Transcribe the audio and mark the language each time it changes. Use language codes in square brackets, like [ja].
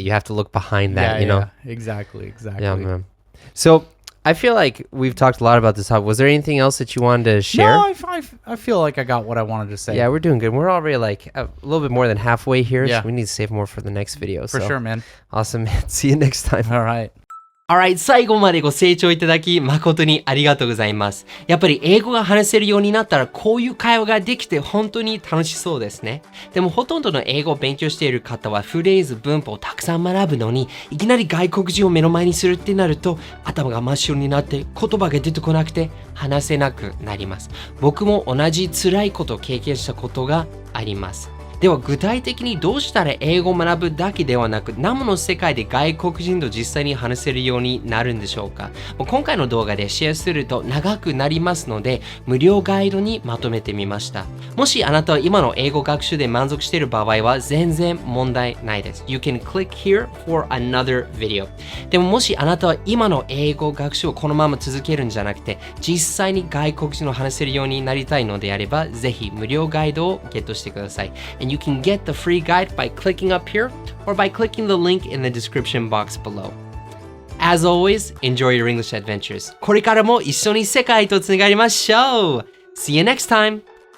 [en] You have to look behind that, you know. Yeah, exactly. Yeah, man. So, I feel like we've talked a lot about this topic. Was there anything else that you wanted to share? No, I feel like I got what I wanted to say. Yeah, we're doing good. We're already like a little bit more than halfway here. Yeah. So we need to save more for the next video. For sure, man. Awesome, man. See you next time. All right. [ja] Alright, 最後までご清聴いただき誠にありがとうございます。やっぱり英語が話せるようになったらこういう会話ができて本当に楽しそうですね。でもほとんどの英語を勉強している方はフレーズ、文法をたくさん学ぶのにいきなり外国人を目の前にするってなると頭が真っ白になって言葉が出てこなくて話せなくなります。僕も同じ辛いことを経験したことがあります。では具体的にどうしたら英語を学ぶだけではなく生の世界で外国人と実際に話せるようになるんでしょうか。今回の動画でシェアすると長くなりますので無料ガイドにまとめてみました。もしあなたは今の英語学習で満足している場合は全然問題ないです。 [en] You can click here for another video。 [ja] でももしあなたは今の英語学習をこのまま続けるんじゃなくて実際に外国人を話せるようになりたいのであればぜひ無料ガイドをゲットしてください。 [en] You can get the free guide by clicking up here or by clicking the link in the description box below. As always, enjoy your English adventures. [ja] これからも一緒に世界とつながりましょう. [en] See you next time!